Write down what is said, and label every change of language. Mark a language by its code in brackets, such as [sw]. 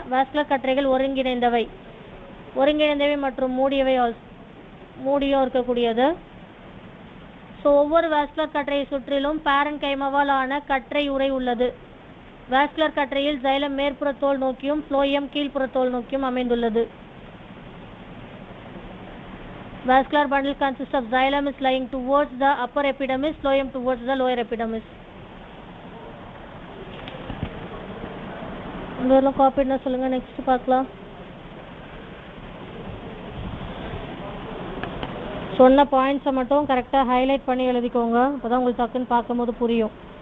[ta] Vascular கற்றைகள் ஒருங்கிணைந்தவை மற்றும் மூடியும் இருக்கக்கூடியது. So ஒவ்வொரு வாஸ்குலர் கற்றையை சுற்றிலும் பேரன்கைமாவால் ஆன கற்றை உறை உள்ளது. வாஸ்குலர் கற்றையில் சைலம் மேற்புற தோல் நோக்கியும் ஃப்ளோயம் கீழ்ப்புற தோல் நோக்கியும் அமைந்துள்ளது. [en] Vascular bundle consists of xylem is lying towards the upper epidermis, phloem towards the lower epidermis. [ta] இதெல்லாம் காப்பி என்ன சொல்லுங்க, நெக்ஸ்ட் பார்க்கலாம். சொன்ன பாயிண்ட்ஸை மட்டும் கரெக்டாக ஹைலைட் பண்ணி எழுதிக்கோங்க, அப்போ தான் உங்களுக்கு டக்குன்னு பார்க்கும்போது புரியும்.